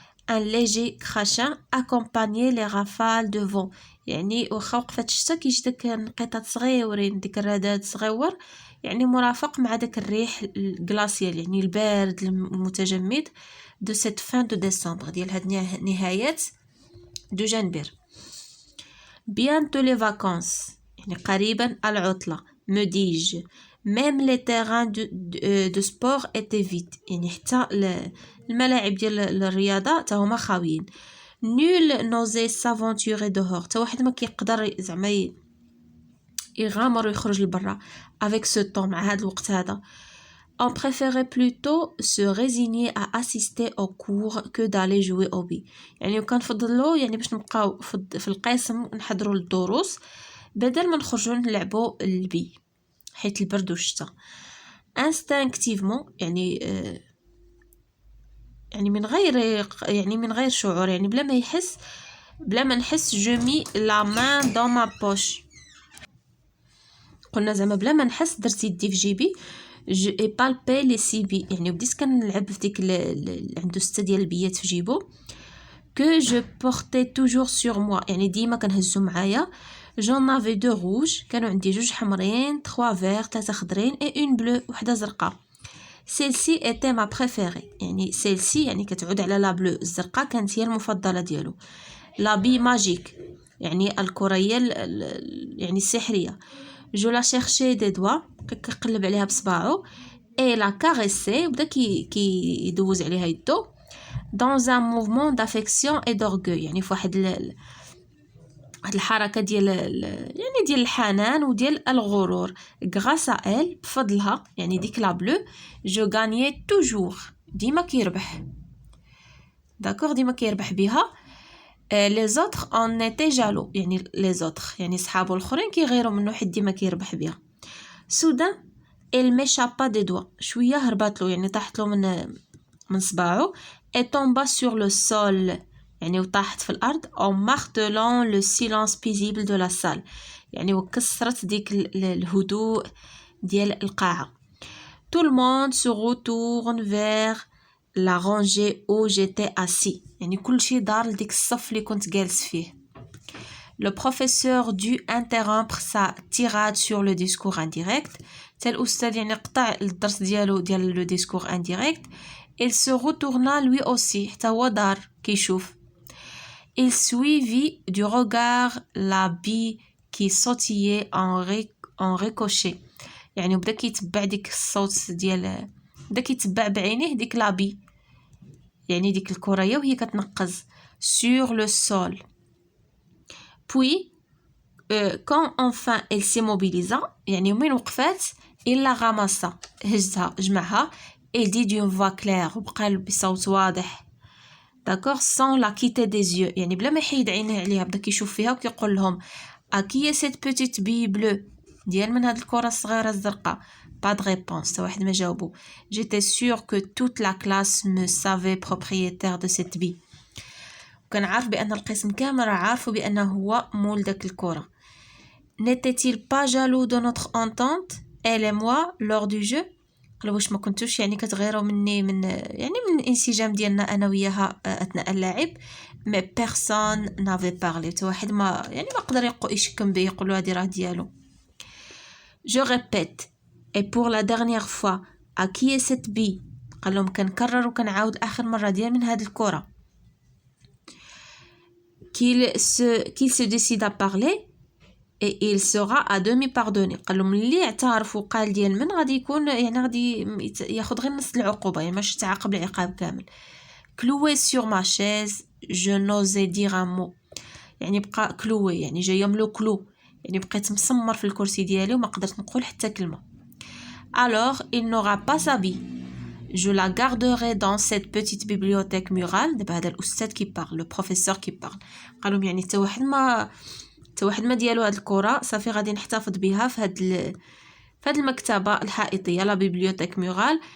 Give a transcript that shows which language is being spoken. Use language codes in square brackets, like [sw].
[fr] un léger crachin accompagnait les rafales de vent [ar] يعني واخا وقفات الشتا كيجي داك نقيطات صغيورين ديك الرذاذ صغيور يعني مرافق مع داك الريح الكلاسيال يعني البارد المتجمد [fr] de cette fin de décembre [ar] ديال هاد نهايات دو جانفير. [fr] bientôt les vacances [ar] يعني قريبا العطلة. [fr] me dis-je. même les terrains de sport étaient vides. [ar] يعني حتى الملاعب ديال الرياضة تا هما خاويين. [fr] nul n'osait s'aventurer dehors. [ar] تا واحد ما كيقدر زعما يغامر ويخرج لبرا [fr] avec ce temps [ar] مع هذا الوقت هذا. [fr] On préférait plutôt se résigner à assister aux cours que d'aller jouer au billes. [ar] يعني كنفضلوا يعني باش نبقاو في القسم نحضروا للدروس بدل ما نخرجوا نلعبوا البي حيت البرد والشتاء. [fr] instinctivement [ar] يعني يعني من غير شعور يعني بلا ما نحس [fr] je mis la main dans ma poche. [ar] قلنا زعما بلا ما نحس درت يدي في جيبي. [fr] je ai palpé les 6 billes. [ar] يعني بديت كنلعب في ديك عنده 6 ديال البيات في جيبو. [fr] que je portais toujours sur moi. [ar] يعني ديما كنهزو معايا. [fr] j'en avais 2 rouges. [ar] كانوا عندي 2 حمرين [fr] 3 verts [ar] 3 خضرين [fr] et une bleue [ar] وحده زرقاء. [fr] celle-ci était ma préférée. [ar] يعني [fr] celle-ci [ar] يعني كتعود على لا بلو الزرقاء كانت هي المفضله ديالو. [fr] la bille magique [ar] يعني الكريه يعني السحريه. [fr] je la cherchais des doigts. [ar] كيقلب عليها بصباعو. [fr] et la caresser [ar] بدا كيدوز عليها يدو. [fr] dans un mouvement d'affection et d'orgueil. [ar] يعني في واحد الحركه ديال يعني ديال الحنان وديال الغرور. [fr] grâce à elle [ar] بفضلها يعني ديك لا بلو [fr] je gagnais toujours. [ar] ديما كيربح. داكوغ ديما كيربح بها. [fr] les autres en étaient jaloux. [ar] يعني [fr] les autres [ar] يعني صحابو الاخرين كيغيروا منه حيت ديما كيربح بها. [fr] soudain elle m'échappa des doigts. [ar] شويه هربات له يعني طاحت له من صباعو. [fr] et tomba sur le sol. [ar] يعني وطاحت في الارض [fr] en martelant le silence paisible de la salle. [ar] يعني وكسرت ديك الهدوء ديال القاعه. [fr] tout le monde se retourne vers la rangée où j'étais assis. [ar] يعني كل شيء دار لديك الصف اللي كنت جالس فيه. [fr] le professeur dut interrompre sa tirade sur le discours indirect. [ar] تا الأستاذ يعني قطع الدرس ديالو ديال [fr] le discours indirect. il se retourna lui aussi [ar] حتى هو دار كيشوف. [fr] il suivit du regard la bille qui sautillait en ricochet. [ar] يعني بدا كيتبع ديك الصوت ديال بدا كيتبع بعينيه ديك لابي يعني ديك الكريه وهي كتنقز [fr] sur le sol. puis quand enfin elle s'immobilisa [ar] يعني من وقفات [fr] il la ramassa [ar] هزها جمعها. [fr] il dit d'une voix claire [ar] وبقى بصوت واضح. [fr] d'accord sans la quitter des yeux [ar] يعني بلا ما يحيد عينيه عليها بدا كيشوف فيها وكيقول لهم [fr] à qui est cette petite bille bleue [ar] ديال من هاد الكره الصغيره الزرقاء. [fr] pas de réponse [ar] تا واحد ما جاوبو. [fr] j'étais sûre que toute la classe me savait propriétaire de cette bille. [ar] كان عارف بان القسم كامل عارفوا بانه هو مول داك الكره. [fr] n'était-il pas jaloux de notre entente elle et moi lors du jeu. [ar] قالوا واش ما كنتوش يعني كتغيروا مني من الانسجام ديالنا انا وياها اثناء اللعب. [fr] mais personne n'avait parlé. [ar] تا واحد ما يعني ما قدر يشكم به يقولوا هذه راه ديالو. [fr] je répète et pour la dernière fois à qui est cette bille. [ar] قال لهم كنكرر وكنعاود اخر مره ديال من هذه الكره. [fr] qu'il se décide à parler et il sera à demi pardonné. [ar] قال لهم اللي اعترف وقال ديال من غادي يكون يعني غادي ياخذ غير نص العقوبه يعني ماشي تعاقب العقاب كامل. [fr] cloué sur ma chaise je n'osais dire un mot. [ar] يعني بقى كلوي يعني جايه من لو كلو يعني بقيت مسمر في الكرسي ديالي وما قدرت نقول حتى كلمه. [fr] alors il n'aura pas sa bille. je la garderai dans cette petite bibliothèque murale. [ar] دابا هذا الاستاذ كي بارل لو بروفيسور كي بارل قال لهم يعني حتى واحد ما ديالو هاد الكره صافي غادي نحتفظ بها في هاد المكتبه الحائطيه لا بيبليوتيك مورال.